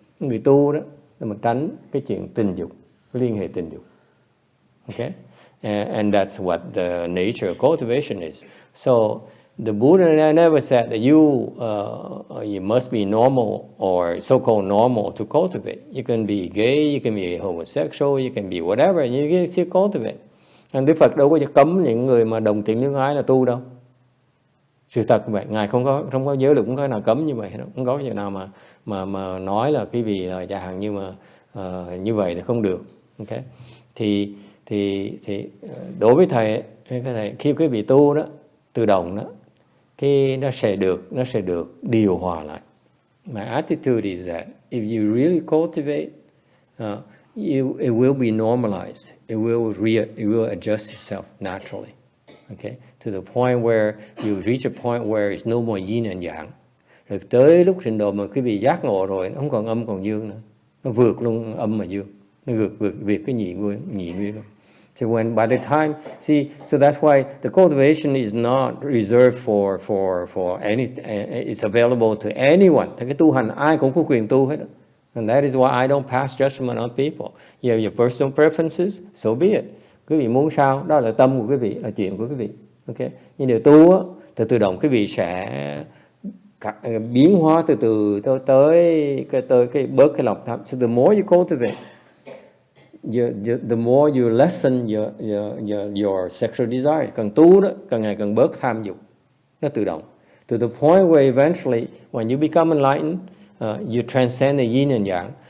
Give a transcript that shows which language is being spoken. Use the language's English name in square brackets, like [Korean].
[Vietnamese] Người tu đó là mình tránh cái chuyện tình dục, liên hệ tình dục. [English] Okay, and that's what the nature of cultivation is. So the Buddha never said that you must be normal or so-called normal to cultivate. You can be gay, you can be homosexual, you can be whatever, and you can still cultivate. [Vietnamese] And Đức Phật đâu có cấm những người mà đồng tình luyến ái là tu đâu. Sự thật vậy, Ngài không có giới luật cũng có nào cấm như vậy đâu, không có chuyện nào mà nói là cái vì là chẳng hạn như mà như vậy là không được. Okay, thì thì đối với thầy khi quý vị tu đó, tự động đó, cái nó sẽ được điều hòa lại. [English] My attitude is that if you really cultivate, it will be normalized. It will adjust itself naturally. Okay, to the point where you reach a point where it's no more yin and yang. [Vietnamese] Rồi tới lúc trình độ mà quý vị giác ngộ rồi, nó không còn âm còn dương nữa, nó vượt luôn âm mà dương, nó vượt cái nhị nguyên luôn. [English] So when by the time, so that's why the cultivation is not reserved for any. It's available to anyone. [Vietnamese] Thì cái tu hành ai cũng có quyền tu hết. [English] And that is why I don't pass judgment on people. You have your personal preferences, so be it. [Vietnamese] Quý vị muốn sao, đó là tâm của quý vị, là chuyện của quý vị. Okay. Nhưng điều tu á, thì tự động quý vị sẽ biến hóa từ từ tới cái bớt cái lòng tham. [English] So the more you cultivate, the more you lessen your sexual desire. [Vietnamese] Càng tu đó, càng ngày càng bớt tham dục. Nó tự động. [English] To the point where eventually, when you become enlightened, you transcend the yin and yang.